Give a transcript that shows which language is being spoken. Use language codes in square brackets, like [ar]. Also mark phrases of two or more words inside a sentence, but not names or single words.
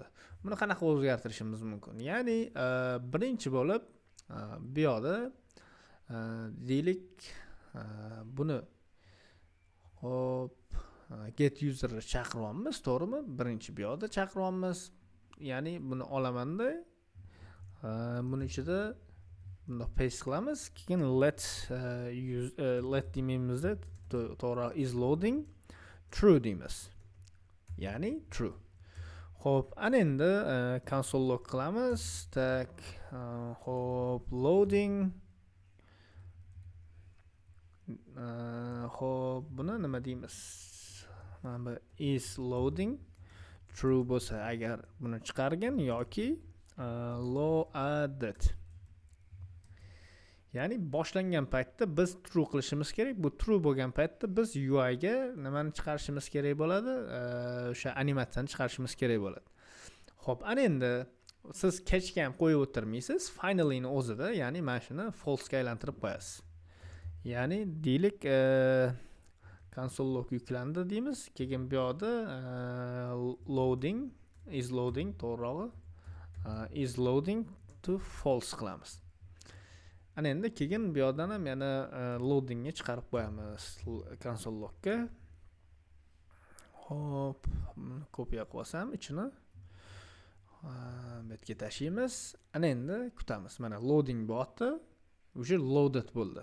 [uz] Buni qanaqa o'zgartirishimiz mumkin? Ya'ni birinchi bo'lib bu yerda deylik, buni hop [en] get user [uz] chaqiryapmiz, to'g'rimi? Birinchi bu yerda chaqiryapmiz. Ya'ni buni olamanda buni ichida buni paste qilamiz, keyin let deymizda to'g'ri [en] is loading true [uz] deymiz. Ya'ni true. Xo'p, ana endi [en] console log [uz] qilamiz. Tak, xo'p, loading. Xo'p, buni nima deymiz? Mana bu [en] is loading true [uz] bo'lsa agar buni chiqargin yoki loaded. Ya'ni boshlangan paytda biz true qilishimiz kerak. Bu true bo'lgan paytda biz UI ga nimani chiqarishimiz kerak bo'ladi? O'sha animatsiyani chiqarishimiz kerak bo'ladi. Xo'p, ana endi siz catchga ham qo'yib o'tirmaysiz. Finally ni o'zida, ya'ni mana shuni false ga aylantirib qo'yasiz. Ya'ni deylik [en] console log [uz] yuklandi deymiz. Keyin bu yoqda [en] loading is loading [uz] to'g'rirog'i [en] is loading to false [uz] qilamiz. Ana endi keyin bu yoqdan ham yana loading ga chiqarib qo'yamiz [en] console logga. [uz] Hop, kopiya qilsam ichini bu yerga tashlaymiz. Ana endi kutamiz. Mana loading bo'lyapti. Уже loaded bo'ldi.